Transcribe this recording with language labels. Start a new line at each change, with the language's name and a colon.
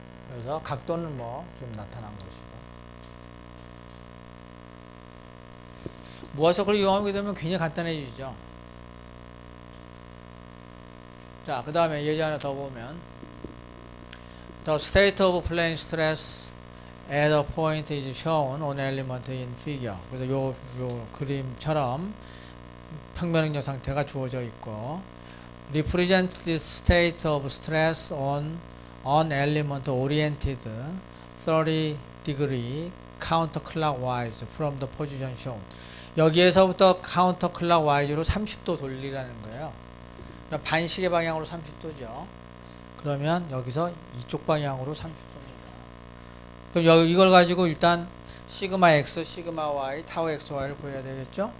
Korean: 그래서 각도는 좀 나타난 것이고 모아서클을 이용하게 되면 굉장히 간단해지죠. 자, 그 다음에 예제 하나 더 보면
English: The state of plane stress at a point is shown on element in figure.
Korean: 그래서 요 그림처럼 평면 응력 상태가 주어져 있고
English: Represent this state of stress on an element oriented 30 degree counterclockwise from the position shown.
Korean: 여기에서부터 counterclockwise로 30도 돌리라는 거예요. 그러니까 반시계 방향으로 30도죠. 그러면 여기서 이쪽 방향으로 30도입니다. 그럼 이걸 가지고 일단 시그마 x, 시그마 y, 타우 x, y를 구해야 되겠죠.